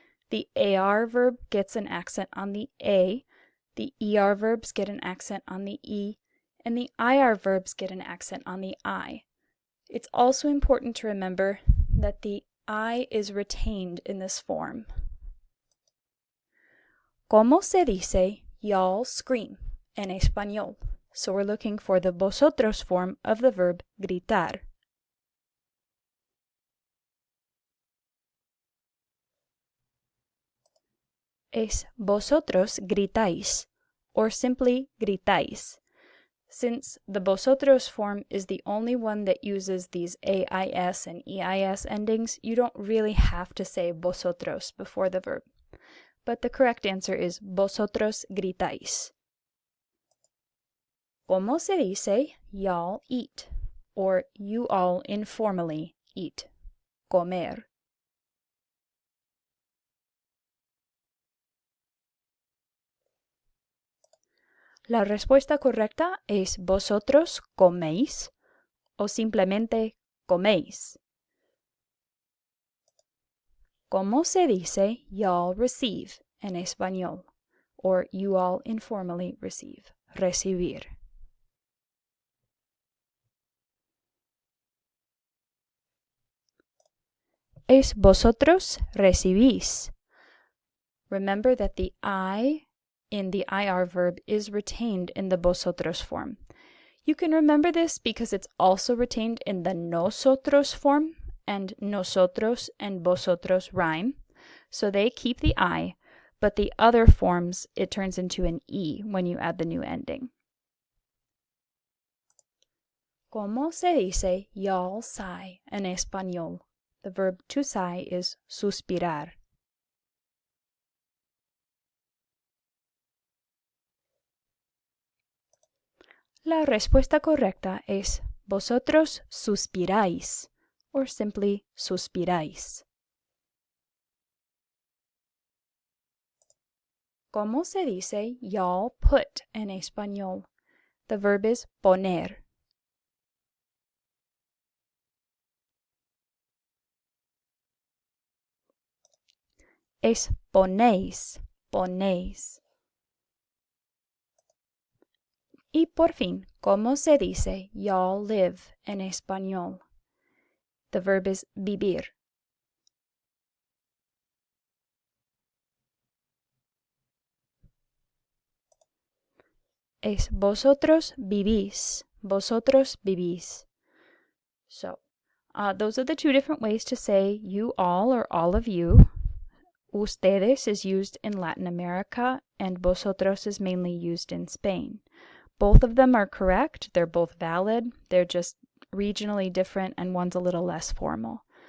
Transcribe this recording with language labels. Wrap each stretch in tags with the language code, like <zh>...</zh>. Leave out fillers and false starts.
<en>The AR verb gets an accent on the A, the ER verbs get an accent on the E, and the IR verbs get an accent on the I. It's also important to remember that the I is retained in this form.</en> <es>¿Cómo se dice</es> <en>y'all scream</en> <es>en español?</es> <en>So we're looking for the vosotros form of the verb gritar.</en> <es>Es vosotros gritáis,</es> <en>or simply</en> <es>gritáis.</es> <en>Since the vosotros form is the only one that uses these AIS and EIS endings, you don't really have to say vosotros before the verb. But the correct answer is vosotros gritáis.</en> <es>¿Cómo se dice</es> <en>y'all eat? Or you all informally eat.</en> <es>Comer. La respuesta correcta es vosotros coméis o simplemente coméis. ¿Cómo se dice</es> <en>y'all receive</en> <es>en español?</es> <en>Or you all informally receive. Recibir.</en> <es>Es vosotros recibís.</es> <en>Remember that the I in the IR verb is retained in the vosotros form. You can remember this because it's also retained in the nosotros form, and nosotros and vosotros rhyme, so they keep the I, but the other forms, it turns into an E when you add the new ending.</en> <es>¿Cómo se dice</es> <en>y'all sigh</en> <es>en español?</es> <en>The verb to sigh is suspirar.</en> <es>La respuesta correcta es vosotros suspiráis,</es> <en>or simply</en> <es>suspiráis. ¿Cómo se dice</es> <en>y'all put</en> <es>en español?</es> <en>The verb is poner.</en> <es>Es ponéis, ponéis. Y por fin, ¿cómo se dice</es> <en>y'all live</en> <es>en español?</es> <en>The verb is vivir.</en> <es>Es vosotros vivís, vosotros vivís.</es> <en>So, those are the two different ways to say you all or all of you. Ustedes is used in Latin America, and vosotros is mainly used in Spain. Both of them are correct. They're both valid. They're just regionally different, and one's a little less formal.</en>